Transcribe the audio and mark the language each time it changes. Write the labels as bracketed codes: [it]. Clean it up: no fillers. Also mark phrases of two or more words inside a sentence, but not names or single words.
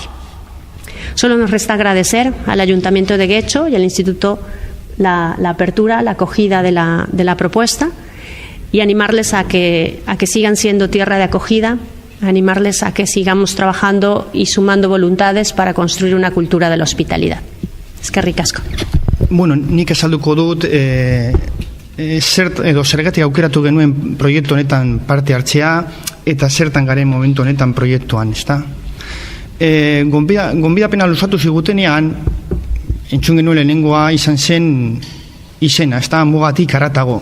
[es] Solo nos resta agradecer al Ayuntamiento de Guecho y al Instituto la apertura, la acogida de la propuesta, y animarles a que sigan siendo tierra de acogida, animarles a que sigamos trabajando y sumando voluntades para construir una cultura de la hospitalidad. [eu] Eskerrik asko. Bueno, nik esalduko dut zergatik aukeratu genuen proiektu honetan parte hartzea eta zertan garen momentu honetan proiektuan, ezta? Gonbidapena luzatu zigutenean, entzun genuen lehenengoa izan zen izena, ezta, mugatik haratago.